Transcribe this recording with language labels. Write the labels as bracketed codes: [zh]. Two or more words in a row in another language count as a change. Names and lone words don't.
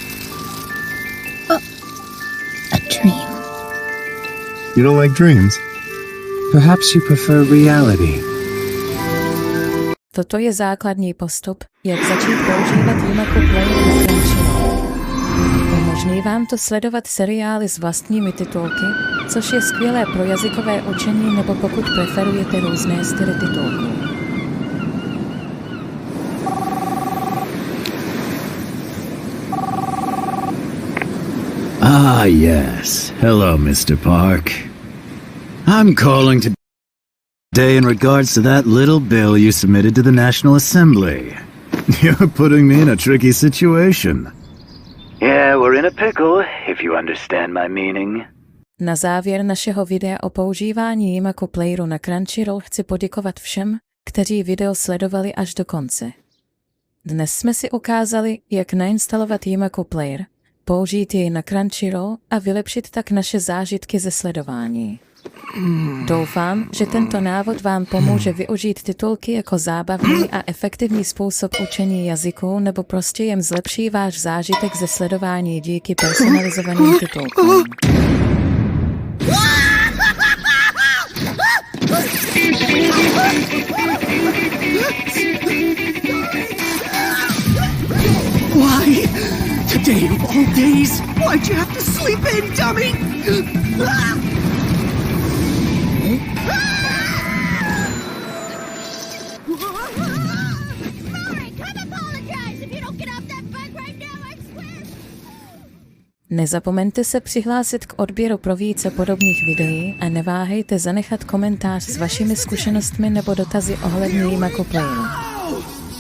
[en] A dream. You don't like dreams? Perhaps you prefer reality. [cs] Toto je základní postup, jak začít používat Yimako Player na Crunchyroll. Umožní vám to sledovat seriály s vlastními titulky, což je skvělé pro jazykové učení nebo pokud preferujete různé styly titulků. [en] Ah, yes. Hello, Mr. Park. I'm calling today in regards to that little bill you submitted to the National Assembly. You're putting me in a tricky situation. Yeah, we're in a pickle, if you understand my meaning. [cs] Na závěr našeho videa o používání Yimako Playeru na Crunchyroll chci poděkovat všem, kteří video sledovali až do konce. Dnes jsme si ukázali, jak nainstalovat Yimako Player, použít jej na Crunchyroll a vylepšit tak naše zážitky ze sledování. Doufám, že tento návod vám pomůže využít titulky jako zábavný a efektivní způsob učení jazyků nebo prostě jen zlepší váš zážitek ze sledování díky personalizovaným titulkům. [en] Why? Today of all days, why'd you have to sleep in, dummy? [cs] Nezapomeňte se přihlásit k odběru pro více podobných videí a neváhejte zanechat komentář s vašimi zkušenostmi nebo dotazy ohledně Yimako Playeru.